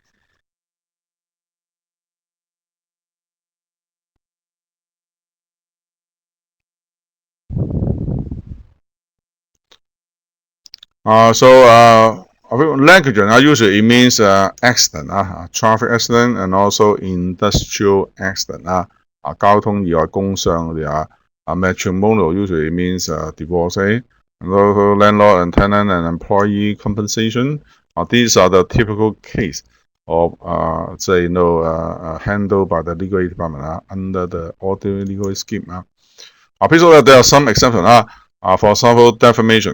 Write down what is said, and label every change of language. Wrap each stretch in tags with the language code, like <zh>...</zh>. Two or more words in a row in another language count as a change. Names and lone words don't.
<en>I think negligence usually it means accident, traffic accident, and also industrial accident.</en> <yue>交通意外、工傷嗰啲</yue> <en>matrimonial usually it means divorce, and also landlord and tenant and employee compensation. These are the typical case of handled by the legal aid department under the ordinary legal aid scheme. There are some exceptions. For example, defamation.</en>